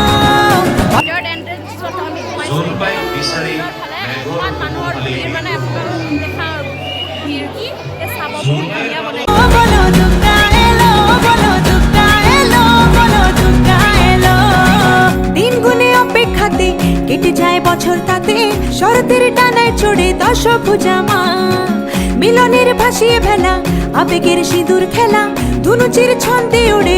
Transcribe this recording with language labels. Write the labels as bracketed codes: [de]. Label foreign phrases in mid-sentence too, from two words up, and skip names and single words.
[as] মানুহৰ ভিৰ মানে আপোনালোকে দেখা ভিৰ কি চাব বহুত ধুনীয়া বনাই [bn] বলো দুর্গা এলো বলো দুর্গা এলো বলো দুর্গা এলো দিন গুনে অপেক্ষাতে কেটে যায় বছর তাতে শরতের টানায় চড়ে দশভুজা মা মিলনের ভাসিয়ে ভেলা আবেগের সিঁদুর খেলা ধুনুচির ছন্দে ওড়ে